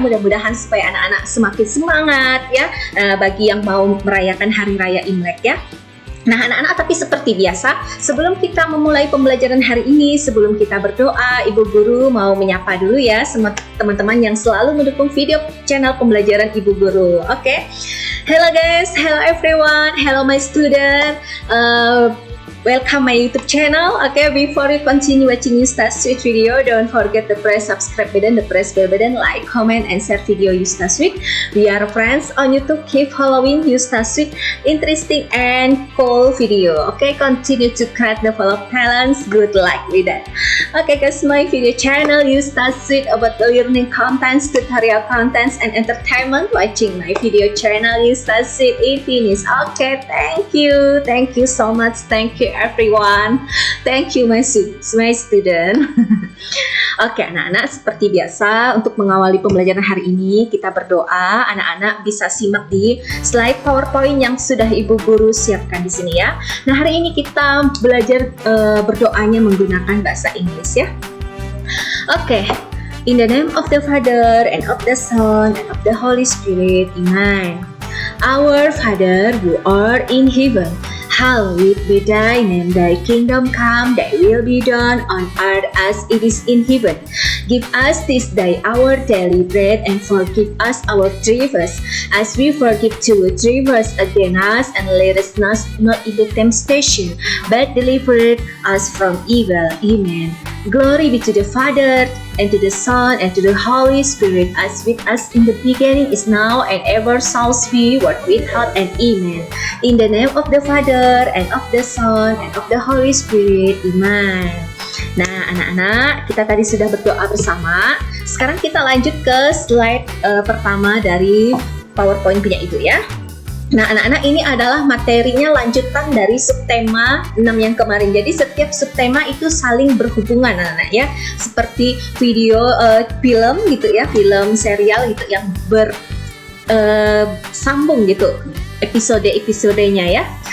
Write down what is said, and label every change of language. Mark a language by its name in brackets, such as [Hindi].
[Indonesian] Mudah-mudahan supaya anak-anak semakin semangat ya bagi yang mau merayakan Hari Raya Imlek ya. Nah anak-anak, tapi seperti biasa sebelum kita memulai pembelajaran hari ini, sebelum kita berdoa, Ibu Guru mau menyapa dulu ya sama teman-teman yang selalu mendukung video channel pembelajaran Ibu Guru. Oke. [English] Hello guys, hello everyone, hello my student. Welcome my YouTube channel. Okay, before you continue watching Yusta's Sweet video, don't forget to press subscribe button, the press bell button, like, comment, and share video Yusta's Sweet. We are friends on YouTube. Keep following Yusta's Sweet, interesting and cool video. Okay, continue to create the full of talents. Good luck with that. Okay guys, my video channel Yusta's Sweet about the learning contents, tutorial contents, and entertainment. Watching my video channel Yusta's Sweet 18 is okay. Thank you so much. Thank you everyone. Thank you my student. [Indonesian] Oke anak-anak, seperti biasa untuk mengawali pembelajaran hari ini kita berdoa. Anak-anak bisa simak di slide PowerPoint yang sudah Ibu Guru siapkan di sini ya. Nah hari ini kita belajar berdoanya menggunakan bahasa Inggris ya. Oke. [English] In the name of the Father and of the Son and of the Holy Spirit. Amen. Our Father who art in heaven, hallowed be thy name, thy kingdom come, thy will be done on earth as it is in heaven. Give us this day our daily bread, and forgive us our trespasses, as we forgive to trespass against us, and lead us not into temptation, but deliver us from evil. Amen. Glory be to the Father, and to the Son, and to the Holy Spirit, as with us in the beginning, is now, and ever shall be, world without end. Amen. In the name of the Father, and of the Son, and of the Holy Spirit. [Indonesian] Amen. Nah anak-anak, kita tadi sudah berdoa bersama. Sekarang kita lanjut ke slide pertama dari PowerPoint punya Ibu ya. Nah anak-anak, ini adalah materinya lanjutan dari subtema 6 yang kemarin. Jadi setiap subtema itu saling berhubungan anak-anak ya. Seperti video film gitu ya, film serial gitu yang bersambung gitu episode-episodenya ya.